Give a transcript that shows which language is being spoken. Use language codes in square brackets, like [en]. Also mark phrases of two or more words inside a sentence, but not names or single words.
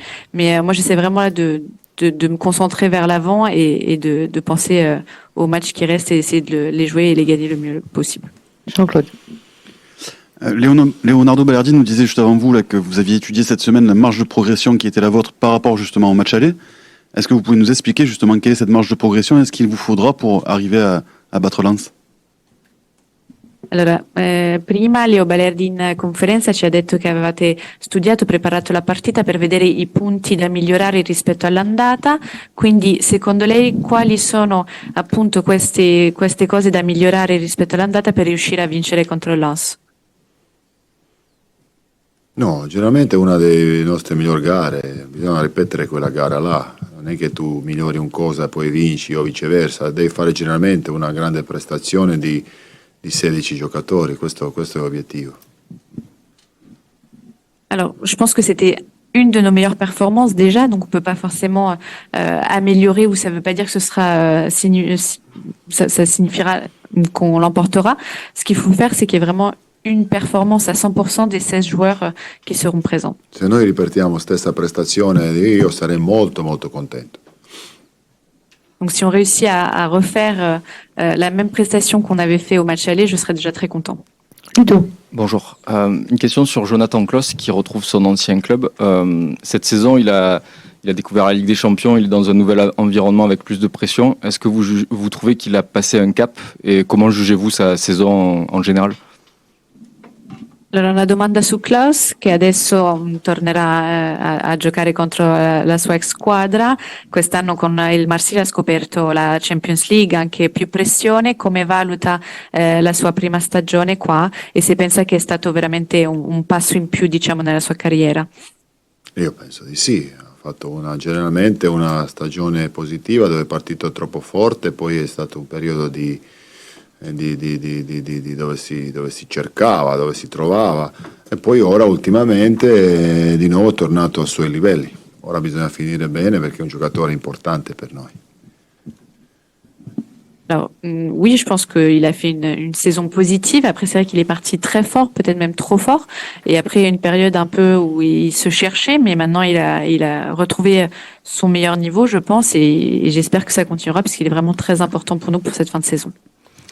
[fr] Mais moi, j'essaie vraiment là de me concentrer vers l'avant et de penser aux matchs qui restent et essayer de les jouer et les gagner le mieux possible. Jean-Claude. Leonardo Balerdi nous disait juste avant vous là, que vous aviez étudié cette semaine la marge de progression qui était la vôtre par rapport justement au match aller. Est-ce que vous pouvez nous expliquer justement quelle est cette marge de progression et ce qu'il vous faudra pour arriver à battre Lens? [it] Allora, prima Leo Balerdi in conferenza ci ha detto che avevate studiato, preparato la partita per vedere i punti da migliorare rispetto all'andata, quindi secondo lei quali sono appunto queste cose da migliorare rispetto all'andata per riuscire a vincere contro il Lens? No, generalmente è una delle nostre migliori gare, bisogna ripetere quella gara là, non è che tu migliori un cosa e poi vinci o viceversa, devi fare generalmente una grande prestazione di 16 giocatori, questo è l'obiettivo. [fr] Alors, je pense que c'était une de nos meilleures performances déjà, donc on peut pas forcément améliorer ou ça veut pas dire que ce sera ça signifiera qu'on l'emportera. Ce qu'il faut faire, c'est qu'il y ait vraiment une performance à 100% des 16 joueurs qui seront présents. [it] Se noi ripetiamo stessa prestazione, io sarei molto molto contento. [fr] Donc si on réussit à refaire la même prestation qu'on avait fait au match aller, je serais déjà très content. Ludo. Bonjour. Une question sur Jonathan Klaus qui retrouve son ancien club. Cette saison, il a découvert la Ligue des Champions, il est dans un nouvel environnement avec plus de pression. Est-ce que vous trouvez qu'il a passé un cap et comment jugez-vous sa saison en général? [it] Allora, una domanda su Klaus, che adesso tornerà a giocare contro la sua ex squadra. Quest'anno con il Marsiglia ha scoperto la Champions League, anche più pressione. Come valuta la sua prima stagione qua e se pensa che è stato veramente un passo in più, diciamo, nella sua carriera? Io penso di sì, ha fatto generalmente una stagione positiva dove è partito troppo forte, poi è stato un periodo dove si cercava, dove si trovava e poi ora ultimamente è di nuovo tornato ai suoi livelli. Ora bisogna finire bene perché è un giocatore importante per noi. [fr] Alors, oui, je pense qu'il a fait une saison positive. Après, c'est vrai qu'il est parti très fort, peut-être même trop fort. Et après, il y a une période un peu où il se cherchait, mais maintenant, il a retrouvé son meilleur niveau, je pense, et j'espère que ça continuera parce qu'il est vraiment très important pour nous pour cette fin de saison.